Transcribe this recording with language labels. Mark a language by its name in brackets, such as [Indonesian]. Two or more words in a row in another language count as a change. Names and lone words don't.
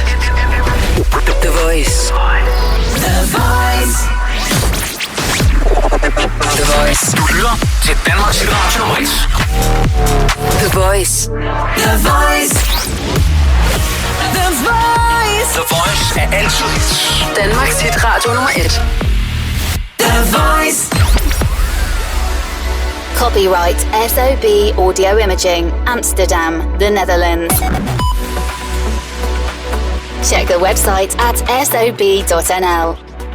[English] The Voice. The Voice. The Voice. [Danish] Du lytter til Danmarks hitradio nummer 1. [English] The Voice. The Voice. The Voice. [Danish] The Voice er altid hits. Danmarks hitradio nummer 1. [English] The Voice. Copyright SOB Audio Imaging, Amsterdam, the Netherlands. Check the website at sob.nl.